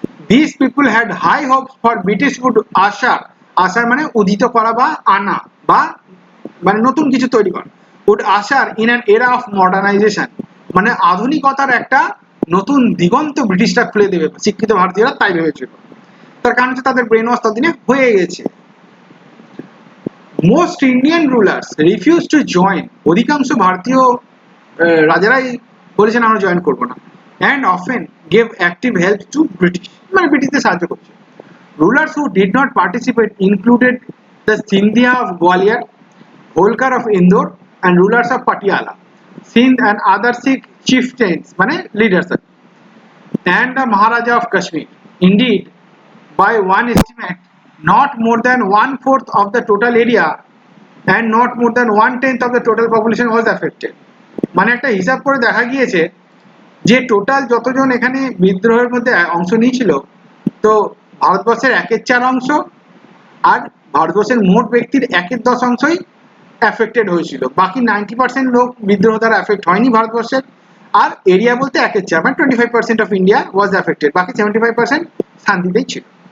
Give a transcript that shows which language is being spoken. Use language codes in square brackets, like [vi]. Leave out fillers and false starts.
[en] These people had high hopes for British would usher [bn] মানে উদিত করা বা আনা বা মানে নতুন কিছু তৈরি করা, [en] would usher in an era of modernization, [bn] মানে আধুনিকতার একটা নতুন দিগন্ত ব্রিটিশরা খুলে দেবে, শিক্ষিত ভারতীয়রা তাই ভেবেছিল, তার কারণ হচ্ছে তাদের ব্রেন ওয়াশ ততদিনে হয়ে গেছে। [en] Most Indian rulers refused to join, [bn] অধিকাংশ ভারতীয় রাজারাই বলেছেন আমরা জয়েন করবো না, [en] and often gave active help to British, [bn] মানে ব্রিটিশদের সাহায্য করছে। [en] Rulers who did not participate included the Sindhia of Gwalior, Holkar of Indore, and rulers of Patiala, Sindh and other Sikh chieftains, মানে leaders, and the Maharaja of Kashmir. Indeed, by one estimate, not more than 1/4 of the total area and not more than 1/10 of the total population was affected. [bn] মানে একটা হিসাব করে দেখা গিয়েছে যে total যতজন এখানে বিদ্রোহের মধ্যে অংশ নিয়েছিল, তো ভারতবর্ষের 1/4 অংশ আর ভারতবর্ষের মোট ব্যক্তির 1/10 অংশই অ্যাফেক্টেড হয়েছিল। বাকি 90% লোক বিদ্রোহ দ্বারা অ্যাফেক্ট হয়নি ভারতবর্ষের। আর এরিয়া বলতে 1/4 মানে [en] 25% of India was affected, [bn] বাকি 75% শান্তিতেই ছিল।